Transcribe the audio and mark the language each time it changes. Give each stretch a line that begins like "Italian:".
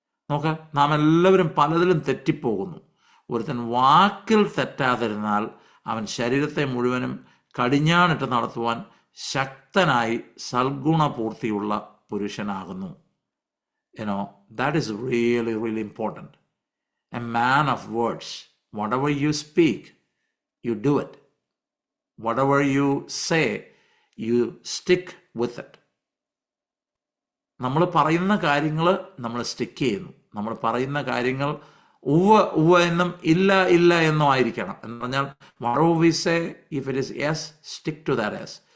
Malayalam: നോക്ക്, നാം എല്ലാവരും പലതിലും തെറ്റിപ്പോകുന്നു. ഒരുത്തൻ വാക്കിൽ തെറ്റാതിരുന്നാൽ അവൻ ശരീരത്തെ മുഴുവനും കടിഞ്ഞാണിട്ട് നടത്തുവാൻ ശക്തനായി സൽഗുണപൂർത്തിയുള്ള പുരുഷനാകുന്നു.
English: That is really really important. A man of words. whatever you speak, you do it. Whatever you say, you stick with it.
Malayalam: നമ്മൾ പറയുന്ന കാര്യങ്ങൾ നമ്മൾ സ്റ്റിക്ക് ചെയ്യുന്നു. നമ്മൾ പറയുന്ന കാര്യങ്ങൾ ഉവ്വ് ഉവ്വ് എന്നും ഇല്ല ഇല്ല എന്നും ആയിരിക്കണം. എന്ന് പറഞ്ഞാൽ
English: whatever we say, if it is yes, stick to that yes.